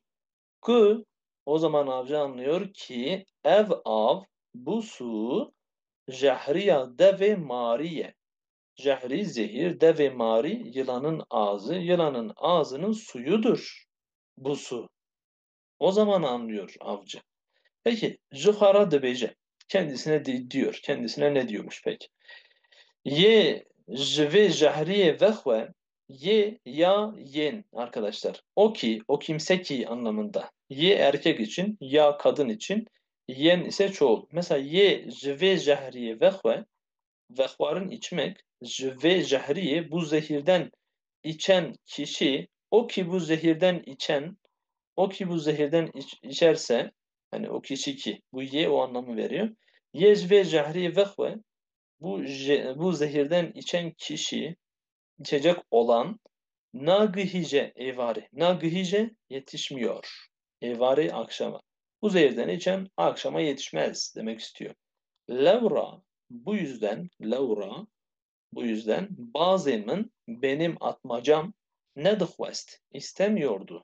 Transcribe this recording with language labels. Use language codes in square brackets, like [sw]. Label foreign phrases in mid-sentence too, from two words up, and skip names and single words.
[tr] Ku o zaman avcı anlıyor ki [ku] ev av [tr] bu su [ku] jahriya deve mariye. [tr] Jahri zehir, [ku] deve mari [tr] yılanın ağzı, yılanın ağzının suyudur bu su. O zaman anlıyor avcı. Peki, Zuhara dibêje. Kendisine diyor. Kendisine ne diyormuş peki? [ku] Ye ji vê jehriyê vexwe ye ya yen arkadaşlar. [tr] O ki, o kimse ki anlamında. Ye erkek için, ya kadın için, yen ise çoğul. Mesela [ku] ye ji vê jehriyê vexwe, [tr] vehvarın içmek, [ku] ji vê jehriye [tr] bu zehirden içen kişi, o ki bu zehirden içen, o ki bu zehirden içerse, hani o kişi ki, bu ye o anlamı veriyor. [ku] Ye ji vê jehriye vexwe, [tr] bu zehirden içen kişi, içecek olan [ku] nagihice evari. [tr] Nagihice yetişmiyor. Evari akşama. Bu zehirden içen akşama yetişmez demek istiyor. Levra bu yüzden bazımın benim atmacam nedhwest istemiyordu.